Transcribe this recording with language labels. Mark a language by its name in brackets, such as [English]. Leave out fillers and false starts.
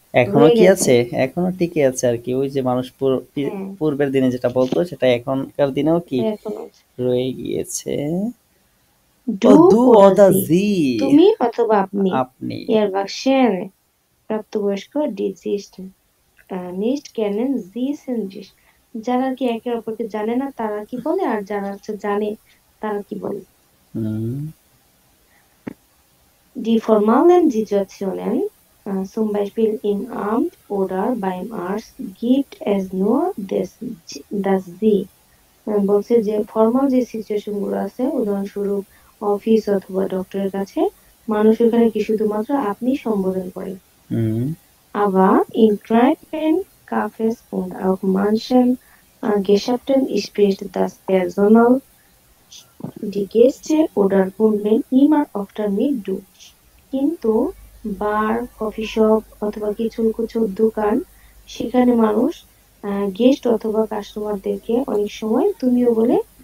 [Bangla] এখনো কি আছে, এখনো টিকে আছে আর কি, ওই যে মানুষ পূর্বের দিনে যেটা বলতো সেটা এখনকার দিনেও কি রয়ে গিয়েছে। [German] du oder sie, [Bangla] তুমি অথবা আপনি, এর ভার্সন প্রাপ্তবয়স্ক [German] die ist, nicht kennen, sie sind dich. [Bangla] যারা কি একে অপরকে জানে না তারা কি বলে, আর যারা হচ্ছে জানে তারা কি বলে। [German] Die formalen Situationen, zum Beispiel im Amt oder beim Arzt, gibt es nur das Sie. [Bangla] বলছে যে ফর্মাল যে সিচুয়েশন গুলো আছে, উদাহরণস্বরূপ অফিস অথবা ডক্টরের কাছে, মানুষ এখানে কি শুধুমাত্র আপনি সম্বোধন করে। [German] Aber in Kneipen, Cafés und auch manchen Geschäften spricht das Personal die Gäste oder Kunden immer öfter mit du. [Bangla] কিন্তু বার, কফি শপ অথবা কিছু কিছু দোকান, সেখানে মানুষ গেস্ট অথবা কাস্টমারদেরকে অনেক সময় তুমিও বলে